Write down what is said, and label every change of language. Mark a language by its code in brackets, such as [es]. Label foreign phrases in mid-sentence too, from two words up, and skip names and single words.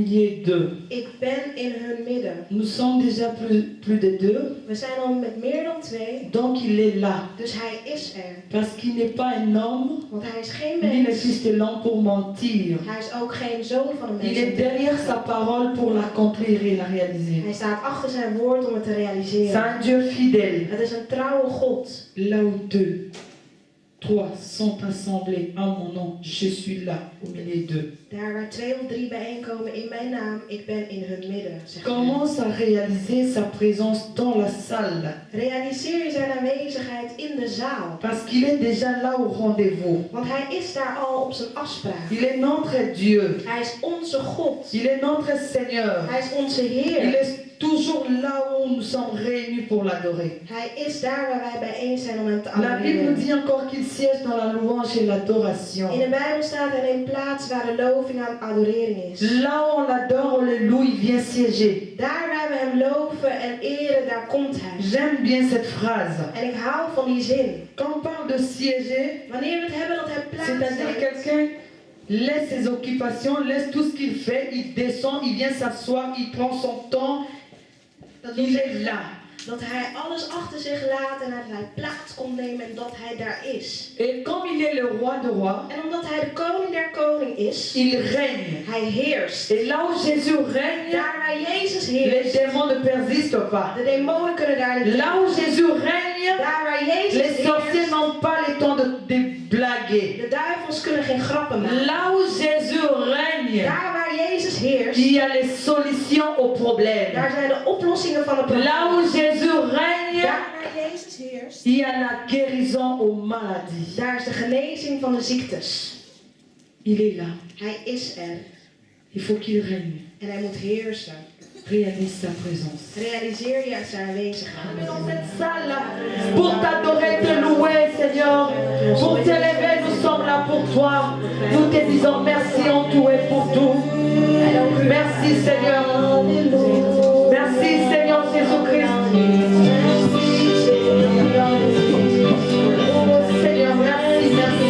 [fr] milieu d'eux. [nl] Ik ben in hun midden. [fr] Nous sommes déjà plus de deux, [nl] We zijn al met meer dan 2, [fr] donc il est là. [nl] dus hij is er. [fr] Parce qu'il n'est pas un homme, [nl] Want hij is geen [fr] ni le [nl] mens. [fr] fils de l'homme pour mentir. [nl] Hij is ook geen zoon van een [fr] Il [nl] mens. [fr] est derrière sa parole pour l'accomplir et la réaliser. [nl] Hij staat achter zijn woord om het te [fr] C'est [nl] realiseren. [fr] un Dieu fidèle. [nl] Het is een trouwe God. [fr] Là où deux, trois sont assemblés en mon nom, je suis là au milieu d'eux. [nl] Daar waar 2 of 3 bijeenkomen in mijn naam, ik ben in hun midden. Zegt hij. [fr] Commence à réaliser sa présence dans la salle. [nl] Realiseer je zijn aanwezigheid in de zaal. [fr] Parce qu'il est déjà là au rendez-vous. [nl] Want hij is daar al op zijn afspraak. [fr] Il est notre Dieu. [nl] Hij is onze God. [fr] Il est notre Seigneur. [nl] Hij is onze [fr] Il [nl] Heer. [fr] est toujours là où nous sommes réunis pour l'adorer. [nl] Hij is daar waar wij bijeen zijn om hem te [fr] La Bible nous [nl] adoreren. [fr] dit encore qu'il siège dans la louange et l'adoration. [nl] In de Bijbel staat hij neemt plaats waar de loving aan adorering is. [fr] Là où on l'adore, on le loue, il vient siéger. [nl] Daar waar we hem loven en eren, daar komt hij. [fr] J'aime bien cette phrase. [nl] En ik hou van die zin. [fr] Quand on parle de siéger, [nl] Wanneer we het hebben dat hij plaats [fr] c'est-à-dire [nl] heeft, [fr] quelqu'un laisse ses occupations, laisse tout ce qu'il fait, il descend, il vient s'asseoir, il prend son temps, [nl] dat wil [fr] il est [nl] zeggen [fr] là. [nl] dat hij alles achter zich laat en dat hij plaats komt nemen en dat hij daar is. [fr] Et comme il est le roi de rois, [nl] En omdat hij de koning der koning is, [fr] il règne. [nl] hij heerst. [fr] Et là où Jésus règne, [nl] Daar waar Jezus [fr] les [nl] heerst, [fr] démons ne persistent pas. [nl] de demonen kunnen daar niet. [fr] Là où Jésus règne, [nl] Daar waar Jezus [fr] les sorciers [nl] heerst, [fr] n'ont pas le temps de blaguer. [nl] de duivels kunnen geen grappen maken. [fr] Là où Jésus règne, [nl] Daar waar Jezus heerst, [fr] il y a les solutions aux problèmes. [nl] daar zijn de oplossingen van de [fr] Là [nl] problemen. [fr] où Jésus règne, [nl] Daar waar Jezus heerst, [fr] il y a la guérison aux maladies. [nl] daar is de genezing van de ziektes. [fr] Il est là. [nl] Hij is er [fr] Il faut qu'il règne. [nl] en hij moet heersen. [fr] Réalise sa présence. [nl] Realiseer je zijn aanwezigheid. [fr] Dans cette salle, pour t'adorer, te louer, Seigneur, pour t'élever, nous sommes là pour toi. Nous te disons merci en tout et pour tout. Merci, Seigneur. Merci, Seigneur Jésus-Christ. Seigneur, merci, merci.